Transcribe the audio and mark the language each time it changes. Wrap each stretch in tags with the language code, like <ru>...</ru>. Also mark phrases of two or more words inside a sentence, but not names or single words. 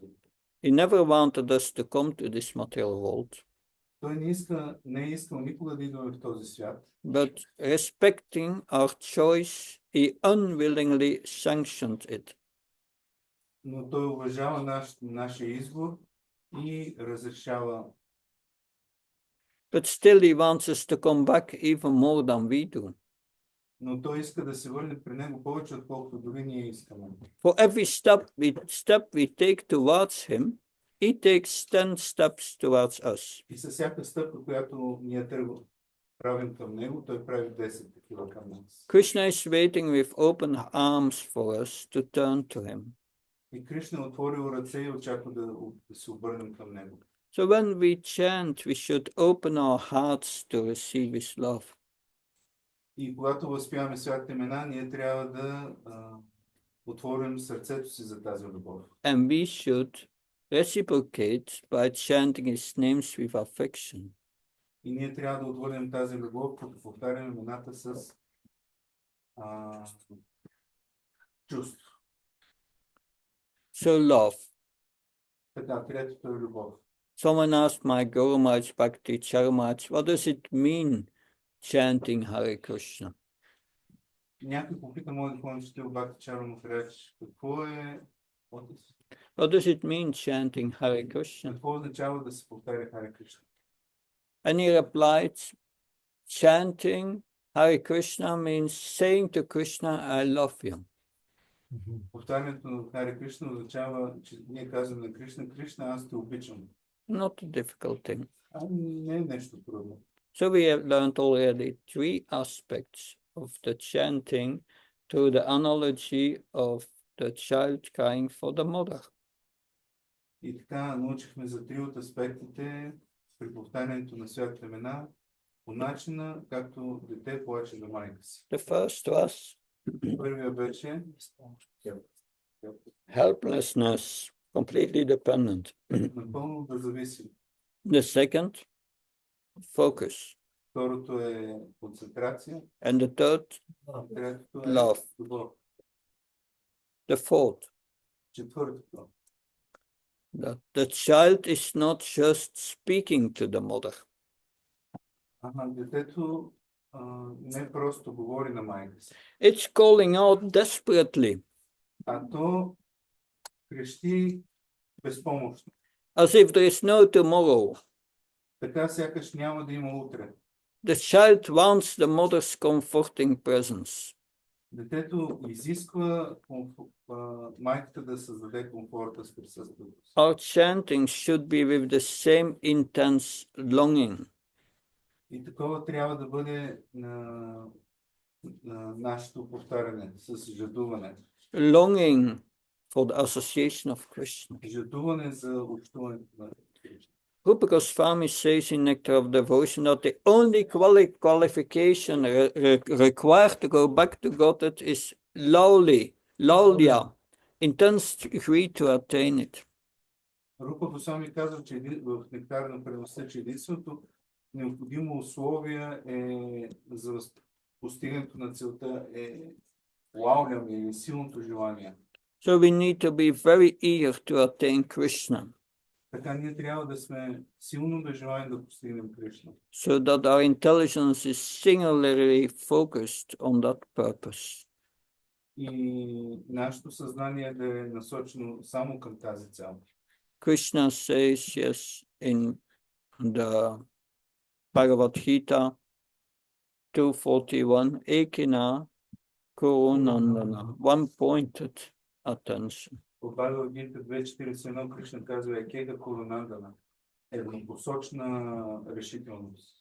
<en>He never wanted us to come to this material world.</en> <bg>Той не е искал никога да идваме в този свят.</bg> <en>But respecting our choice, he unwillingly sanctioned it.</en> <bg>Но той уважава нашия избор и разрешава.</bg> <en>But still he wants us to come back even more than we do.</en> <bg>Но той иска да се върне при него повече, отколкото дори ние искаме.</bg> <en>For every step we take towards him, he takes 10 steps towards us.</en> <bg>И със всяка стъпка, която ние правим към него, той прави 10 такива към нас.</bg> <en>Krishna is waiting with open arms for us to turn to him.</en> <bg>И Кришна е отворил ръце и очаква да се обърнем към него.</bg> <en>So when we chant, we should open our hearts to receive his love.</en> <bg>И когато възпяваме святите имена, ние трябва да отворим сърцето си за тази любов.</bg> <en>And we should reciprocate by chanting his names with affection.</en> <bg>И ние трябва да отворим тази любов, като повтаряме имената с чувство.</bg> <en>So love.</en> <bg>Така, третото е любов.</bg> <en>Someone asked my Guru Maharaj Bhakti Charmach, what does it mean chanting Hare Krishna?</en> <bg>Някой попита моят духовен учител Бхакти Чармах Рач, какво е...</bg> <en>What does it mean chanting Hare Krishna?</en> <bg>Какво означава да се повтаря Харе Кришна?</bg> <en>And he replied, chanting Hare Krishna means saying to Krishna, I love you.</en> <bg>Повтарянето на Харе Кришна означава, че ние казваме на Кришна, Кришна, аз те обичам.</bg> <en>Not a difficult thing.</en> <bg>Не е нещо трудно.</bg> <en>So we have learned already 3 aspects of the chanting through the analogy of the child crying for the mother.</en> <bg>И така научихме за 3 от аспектите при повтарянето на святите имена по начина, както дете плаче за майка си.</bg> <en>The first was</en> <bg>Първия беше</bg> <en>helplessness, completely dependent.</en> <bg>напълно да зависи.</bg> <en>The second, focus.</en> <bg>Второто е концентрация.</bg> <en>And the third,</en> <bg>Третото е</bg> <en>love.</en> <bg>любов.</bg> <en>The fourth,</en> <bg>Четвъртото.</bg> <en>that the child is not just speaking to the mother.</en> <bg>Детето не просто говори на майка си,</bg> <en>It's calling out desperately,</en> <bg>а то крещи безпомощно.</bg> <en>as if there is no tomorrow.</en> <bg>Така сякаш няма да има утре.</bg> <en>The child wants the mother's comforting presence.</en> <bg>Детето изисква майката да създаде комфорта с присъствието си.</bg> <en>Our chanting should be with the same intense longing.</en> <bg>И такова трябва да бъде на нашето повтаряне с жадуване.</bg> <en>Longing for the association of Krishna.</en> <bg>Жадуване за общуването на Кришна.</bg> <en>Bhakti Swami says in Nectar of Devotion that the only qualification required to go back to Godhead is laulya, intense degree to attain it.</en> <bg>Рупа Госвами казва, че в Нектар на преността, че единственото необходимо условие за постигането на целта е лаулям или силното желание.</bg> <en>So we need to be very eager to attain Krishna.</en> <bg>Така ние трябва да сме силно да желаем да постигнем Кришна.</bg> <en>So that our intelligence is singularly focused on that purpose.</en> <bg>И нашето съзнание да е насочено само към тази цел.</bg> <en>Krishna says, yes, in the Bhagavad Gita 241,</en> <sa>एकेह कुरुनन्दन,</sa> <en>one-pointed attention.</en> <bg>В Бхагавад Гита 2.41 Кришна казва</bg> <sa>एकेह कुरुनन्दन,</sa> <bg>еднопосочна решителност.</bg>